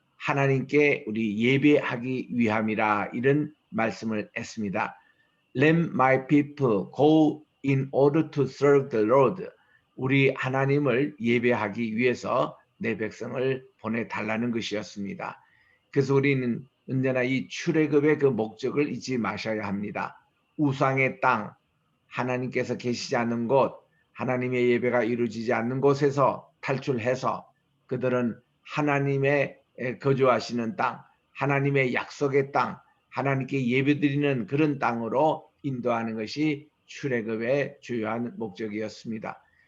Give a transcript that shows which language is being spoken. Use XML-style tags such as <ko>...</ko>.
<ko>하나님께 우리 예배하기 위함이라 이런 말씀을 했습니다.</ko> <en>Let my people go in order to serve the Lord.</en> <ko>우리 하나님을 예배하기 위해서 내 백성을 보내달라는 것이었습니다. 그래서 우리는 언제나 이 출애굽의 그 목적을 잊지 마셔야 합니다. 우상의 땅, 하나님께서 계시지 않는 곳, 하나님의 예배가 이루어지지 않는 곳에서 탈출해서 그들은 하나님의 거주하시는 땅, 하나님의 약속의 땅, 하나님께 예배드리는 그런 땅으로 인도하는 것이 출애굽의 주요한 목적이었습니다.</ko>